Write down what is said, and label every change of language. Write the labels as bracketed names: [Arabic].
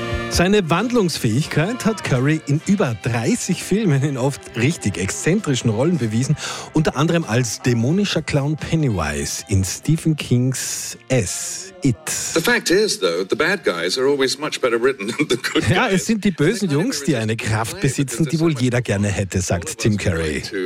[German] Seine Wandlungsfähigkeit hat Curry in über 30 Filmen in oft richtig exzentrischen Rollen bewiesen, unter anderem als dämonischer Clown Pennywise in Stephen Kings S. [English] It. The fact is, though, the bad guys are always much better written than the good guys. [German] Ja, es sind die bösen Jungs, die eine Kraft besitzen, die wohl jeder gerne hätte, sagt Tim Curry.